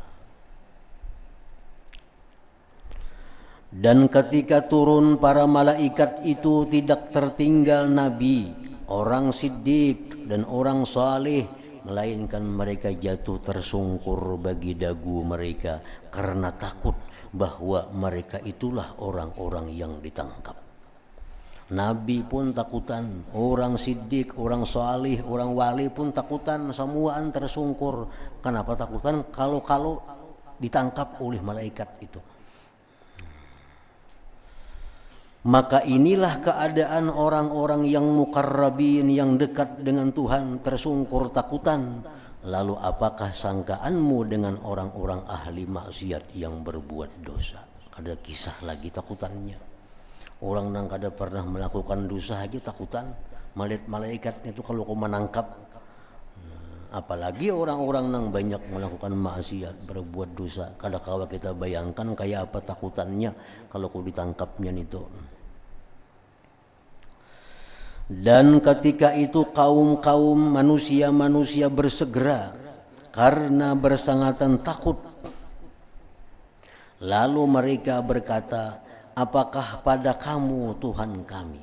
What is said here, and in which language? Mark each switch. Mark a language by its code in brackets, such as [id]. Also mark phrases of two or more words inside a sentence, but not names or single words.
[id] Dan ketika turun para malaikat itu tidak tertinggal nabi, orang siddiq dan orang saleh, melainkan mereka jatuh tersungkur bagi dagu mereka karena takut bahwa mereka itulah orang-orang yang ditangkap. Nabi pun takutan, orang siddiq, orang salih, orang wali pun takutan, semuaan tersungkur. Kenapa takutan? Kalau ditangkap oleh malaikat itu. Maka inilah keadaan orang-orang yang muqarrabin, yang dekat dengan Tuhan, tersungkur takutan. Lalu apakah sangkaanmu dengan orang-orang ahli maksiat yang berbuat dosa? [bjn] Ada kisah lagi takutannya. Orang nang kada pernah melakukan dosa aja takutan. [id] Melihat malaikat itu kalau kau menangkap. Apalagi orang-orang nang banyak melakukan maksiat, berbuat dosa. [bjn] Kada kawa kita bayangkan kayak apa takutannya kalau kau ditangkapnya itu. [id] Dan ketika itu kaum-kaum manusia bersegera karena bersangatan takut. Lalu mereka berkata, "Apakah pada kamu Tuhan kami?"